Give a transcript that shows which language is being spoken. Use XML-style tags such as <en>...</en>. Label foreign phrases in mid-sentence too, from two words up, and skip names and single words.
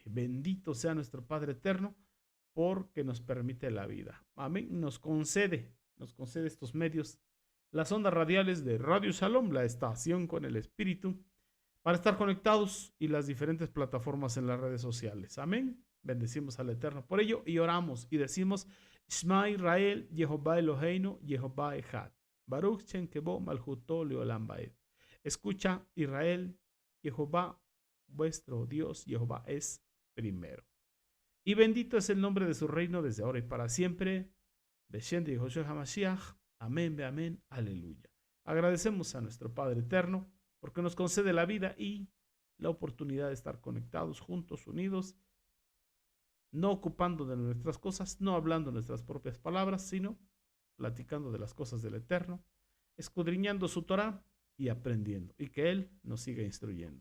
<es>Bendito sea nuestro Padre Eterno porque nos permite la vida. Amén. Nos concede estos medios, las ondas radiales de Radio Shalom, la estación con el Espíritu, para estar conectados y las diferentes plataformas en las redes sociales. Amén. Bendecimos al Eterno por ello y oramos y decimos,</es> <he>שמע ישראל, יהוה אלוהינו, יהוה אחד. ברוך שם כבוד מלכותו לעולם ועד.</he> <es>Escucha Israel, Jehová, vuestro Dios, Jehová es primero. Y bendito es el nombre de su reino desde ahora y para siempre.</es> <he>בשם de יהושע המשיח.</he> <es>Amén, amén, aleluya. Agradecemos a nuestro Padre Eterno porque nos concede la vida y la oportunidad de estar conectados, juntos, unidos, no ocupando de nuestras cosas, no hablando nuestras propias palabras, sino platicando de las cosas del Eterno, escudriñando su Torah y aprendiendo, y que Él nos siga instruyendo.</es>